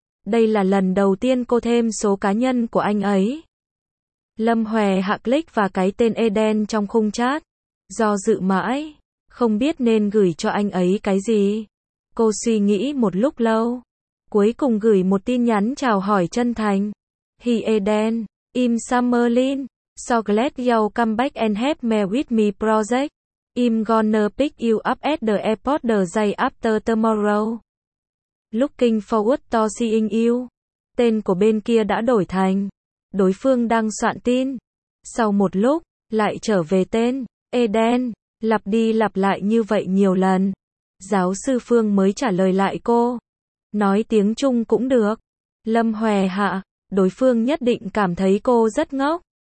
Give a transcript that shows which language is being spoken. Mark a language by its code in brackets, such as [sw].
[vi] Đây là lần đầu tiên cô thêm số cá nhân của anh ấy. Lâm Hoè Hạ click vào cái tên Eden trong khung chat, do dự mãi, không biết nên gửi cho anh ấy cái gì. Cô suy nghĩ một lúc lâu, cuối cùng gửi một tin nhắn chào hỏi chân thành. [en] Hi Eden, im Summerlin. So glad you come back and help me with my project. I'm gonna pick you up at the airport the day after tomorrow. Looking forward to seeing you. [vi] Tên của bên kia đã đổi thành, đối phương đang soạn tin. Sau một lúc, lại trở về tên Eden. Lặp đi lặp lại như vậy nhiều lần, giáo sư Phương mới trả lời lại cô. Nói tiếng Trung cũng được. Lâm Hoè Hạ, đối phương nhất định cảm thấy cô rất ngốc.